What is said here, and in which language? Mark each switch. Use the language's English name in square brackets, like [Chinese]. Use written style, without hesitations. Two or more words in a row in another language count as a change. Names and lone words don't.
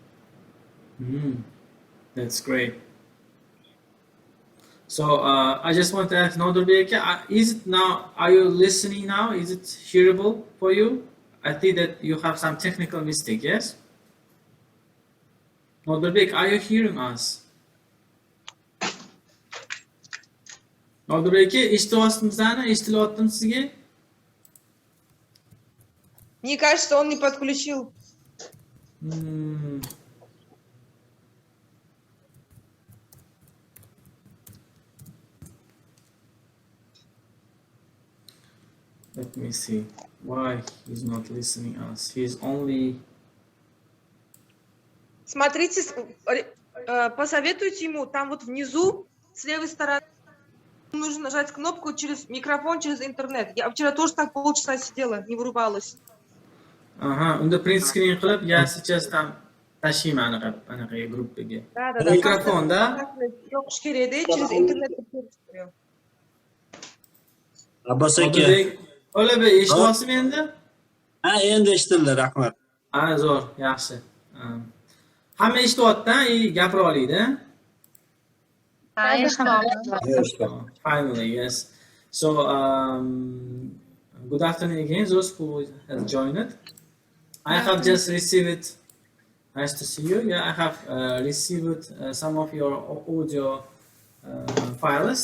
[English] That's great. So I just want to ask Nodrbeke, is it now, are you listening now? Is it hearable for you? I think that you have some technical mistake, yes? Nodrbek, are you hearing us? [Uzbek] Nodrbeke, eshitilyapsizmi? Eshitilyaptimi sizga? [Russian] Мне кажется, он не подключил. [English] Let me see why he's not listening us. He's only. [Russian] Смотрите, посоветуйте ему, там вот внизу, с левой стороны, нужно нажать кнопку через микрофон, через интернет. Я вчера тоже так полчаса сидела, не вырубалась. Ага, [Uzbek] unda [English] print screen [Uzbek] qilib, [Russian] я сейчас там [Uzbek] tashiyman anaqa gruppaga. [Russian] Да. Mikrofon, да? [Uzbek] Yo'q, kerak edi, [Russian] через интернет. [Uzbek] Abbos aka. Ola bey, eshityapsizmi endi? Ha, endi eshitildi, rahmat. Ha, zo'r, yaxshi. Hamma eshityapti-da, gapira oladi. [English] Finally, yes. So, good afternoon again, those who have joined. I have just received, nice to see you. Yeah, I have received some of your audio files.